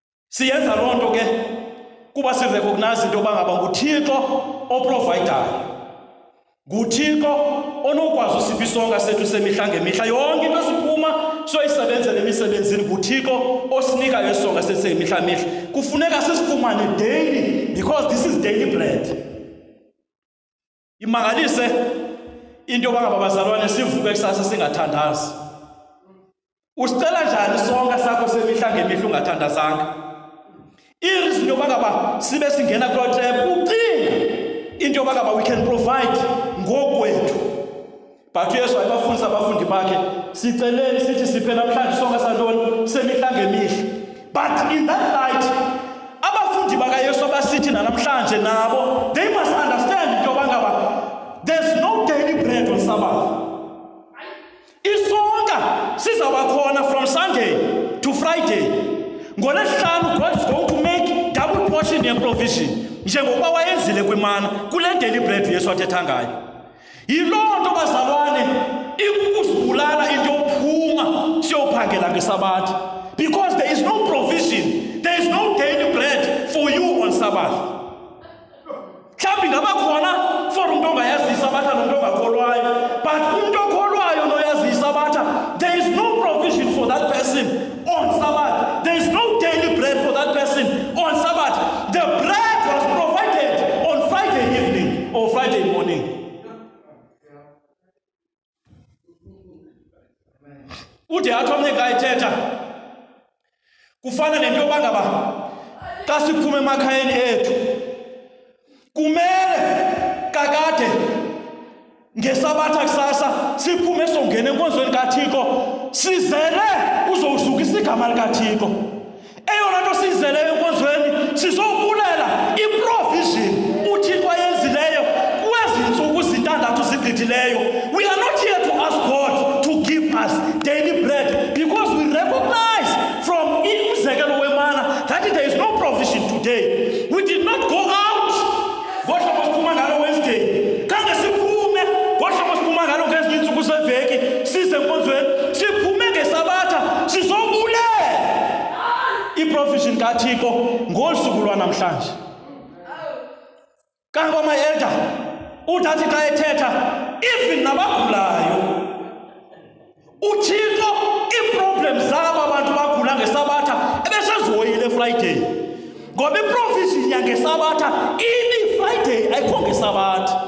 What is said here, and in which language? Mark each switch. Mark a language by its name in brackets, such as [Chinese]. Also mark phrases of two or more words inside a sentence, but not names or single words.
[Xhosa] Siyenza loo nto ke kuba sirecognize into yoba ngaba nguThixo oprovidayo, nguThixo onokwazi usipha isonka sethu semihla ngemihla. Yonke into siphuma soyisebenzele emisebenzini, nguThixo osinika isonka sethu semihla mihla. Kufuneka sisifumane daily, [English] because this is daily bread. [Xhosa] Imangalise into yoba ngaba bazalwane sivuke kusasa singathandazi. Usicela njani isonka sakho semihla ngemihla ungathandazanga? Iris yoba ngaba sibe singena kuloo trap ucinga into yoba ngaba [English] we can provide [Xhosa] ngokwethu. But Yesu wayebafundisa abafundi bakhe, siceleni sithi siphe namhlanje isonka santoni semihla ngemihla. [English] But in that light, [Xhosa] abafundi bakaYesu abasithi namhlanje nabo, [English] they must understand [Xhosa] into yoba ngaba [English] there's no daily bread on Sabbath. [Xhosa] Isonka sizabakhona [English] from Sunday to Friday. [Xhosa] NgoLwesihlanu [English] God is going to make double portion [Xhosa] ye-provision njengoba wayenzile kwimana kule [English] daily bread [Xhosa] Yesu athetha ngayo. Yiloo nto bazalwane ikukuzibulala into yophuma siyophangela ngeSabatha, [English] because there is no provision, there is no daily bread for you on Sabbath. [Xhosa] Mhlawumbi ngaba khona for umuntu ongayazi iSabatha nomuntu ongakholwayo, but umuntu okholwayo noyazi iSabatha, [English] there is no provision for that person on Sabbath. There is no daily bread for that person on Sabbath. The bread was provided on Friday evening or Friday morning. [Xhosa] Ude athi omnye xa ethetha kufana nento yoba ngaba xa siphume emakhayeni ethu kumele kakade ngeSabatha kusasa siphume songena enkonzweni kaThixo sizele uzowuzukisa igama likaThixo. Eyona nto sizele enkonzweni sizobulela iprovision uThixo ayenzileyo kwezi ntsuku zintandathu zigqithileyo. [English] We are not here to ask God to give us daily bread, because we recognize from [Xhosa] umzekelo wemana [English] that there is no provision today. We did not go out [Xhosa] ngohlobo siphuma ngalo Wednesday, khange siphume ngohlobo siphuma ngalo ngezinye iintsuku seveki size enkonzweni, siphume ngeSabatha sizobulela iprovision kaThixo ngolusuku lwanamhlanje. Kanti ama-elder udathi xa ethetha even nabagulayo uThixo iiproblems zabo abantu bagula ngeSabatha ebesezihoyile Friday, ngoba iprovision yangeSabatha Friday ayikho ngeSabatha.